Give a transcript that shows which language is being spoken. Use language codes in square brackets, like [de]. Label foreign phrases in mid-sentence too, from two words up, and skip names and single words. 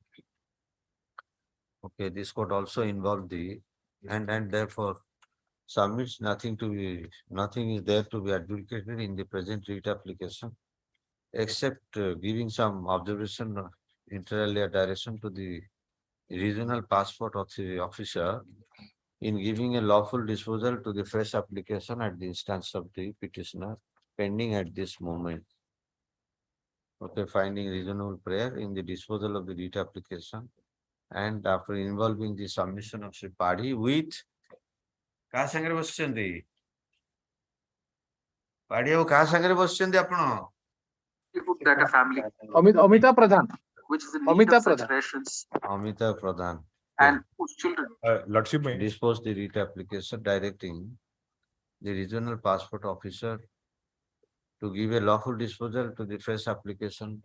[en] Okay, this could also involve and therefore submits nothing is there to be advocated in the present writ application, except giving some observation inter alia direction to the regional passport officer in giving a lawful disposal to the fresh application at the instance of the petitioner pending at this moment. Okay, finding reasonable prayer in the disposal of the writ application and after involving the submission of Sri Padhi with [or] କାହା ସାଙ୍ଗରେ ବସିଛନ୍ତି? ପାଢୀ ବାବୁ କାହା ସାଙ୍ଗରେ ବସିଛନ୍ତି ଆପଣ? [en] That a family Amita Pradhan. which is in Amita need of such Pradhan. rations Amita Pradhan. and whose children Lordship may Dispose the writ application directing the regional passport officer to give a lawful disposal to the fresh application.